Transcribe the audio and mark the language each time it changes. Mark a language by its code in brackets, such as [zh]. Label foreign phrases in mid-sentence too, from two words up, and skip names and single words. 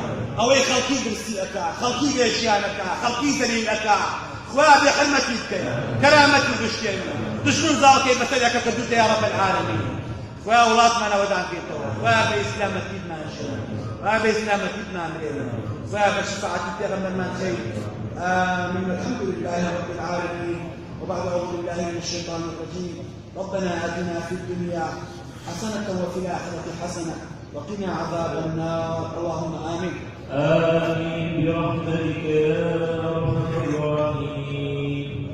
[ckb] ئەوەی خەڵکی برسی ئەکا، خەڵکی بێژیان ئەکا، خەڵکی زەلیل ئەکا، خوا بێحورمەتی بکەیت، کەرامەتی بشکێن، دژمن زاڵکەی بەسەر ئەکە کردوتە [ar] یا رب العالمین. [ckb] خوا وڵاتمان ئاوەدان بکەیتەوە، خوا بە ئیسلامەتیتمان ژێن، خوا بە ئیسلامەتیتمان هێڵن، خوا بە شفاعەتی پێغەمبەرمان خەیر. [ar] آمين. الحمد لله رب العالمين. وبعد أعوذ بالله من الشيطان الرجيم. ربنا آتنا في الدنيا حسنة وفي الآخرة حسنة وقنا عذاب النار. اللهم آمين. آمين برحمتك يا أرحم الراحمين.